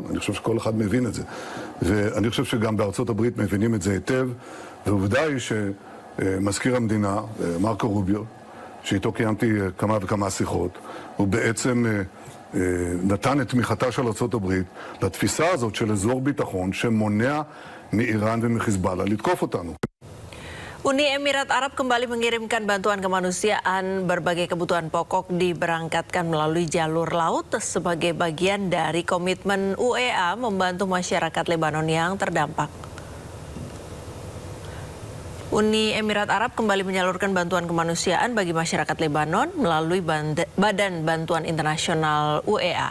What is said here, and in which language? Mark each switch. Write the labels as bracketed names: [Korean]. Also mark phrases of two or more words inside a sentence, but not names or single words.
[Hebrew] אני חושב שכל אחד מבין את זה. ואני חושב שגם בארצות הברית מבינים את זה היטב, ועובדה היא שמזכיר המדינה, מרקו רוביו, שאיתו קיימתי כמה וכמה שיחות, הוא בעצם נתן את תמיכתה של ארצות הברית לתפיסה הזאת של אזור ביטחון שמונע מאיראן ומחיזבאללה לתקוף אותנו. [Indonesian] Uni Emirat Arab kembali mengirimkan bantuan kemanusiaan. Berbagai kebutuhan pokok diberangkatkan melalui jalur laut sebagai bagian dari komitmen UEA membantu masyarakat Lebanon yang terdampak. Uni Emirat Arab kembali menyalurkan bantuan kemanusiaan bagi masyarakat Lebanon melalui Badan Bantuan Internasional UEA.